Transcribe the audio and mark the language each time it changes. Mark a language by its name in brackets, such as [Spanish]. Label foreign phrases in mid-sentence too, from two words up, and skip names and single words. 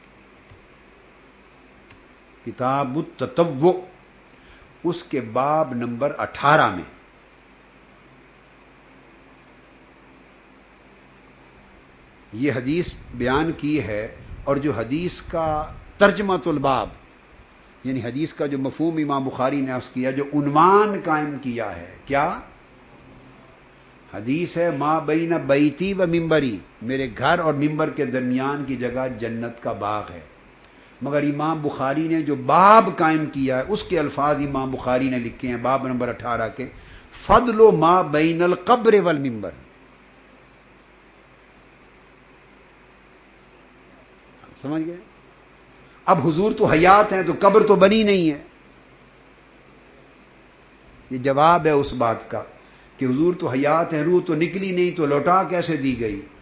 [Urdu] کتاب التتوع اس کے باب نمبر 18 میں یہ حدیث بیان کی ہے، اور جو حدیث کا [Arabic] ترجمۃ الباب [Urdu] یعنی حدیث کا جو مفہوم امام بخاری نے عرض کیا، جو عنوان قائم کیا ہے، کیا حدیث ہے؟ [Arabic] ما بین بیتی و ممبری، [Urdu] میرے گھر اور ممبر کے درمیان کی جگہ جنت کا باغ ہے۔ مگر امام بخاری نے جو باب قائم کیا ہے اس کے الفاظ امام بخاری نے لکھے ہیں باب نمبر 18 کے، [Arabic] فضل ما بین القبر والممبر۔ [Urdu] سمجھ گئے؟ اب حضور تو حیات ہیں تو قبر تو بنی نہیں ہے۔ یہ جواب ہے اس بات کا کہ حضور تو حیات ہیں، روح تو نکلی نہیں، تو لوٹا کیسے دی گئی؟